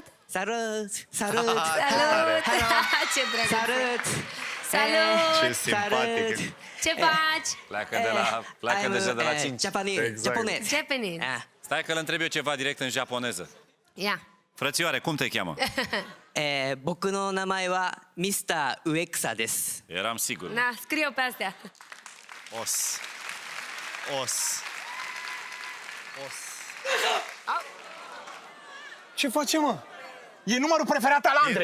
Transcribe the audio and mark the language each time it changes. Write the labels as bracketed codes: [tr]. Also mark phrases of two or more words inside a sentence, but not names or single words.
[ro] Salut. Salut. Salut! Ce drăguț! Salut. Salut! Ce simpatic! Ce faci? Pleacă deja de la 5. Japonez. Exact. Japonez. Japanese. Ah. Stai că îl întreb eu ceva direct în japoneză. Ia. Frățioare, cum te cheamă? [ja] 僕の名前はミスター植草です。 [ro] Eram sigur. Na, scrie-o pe astea. Os. Ce facem, mă? E numărul preferat al E Andrei.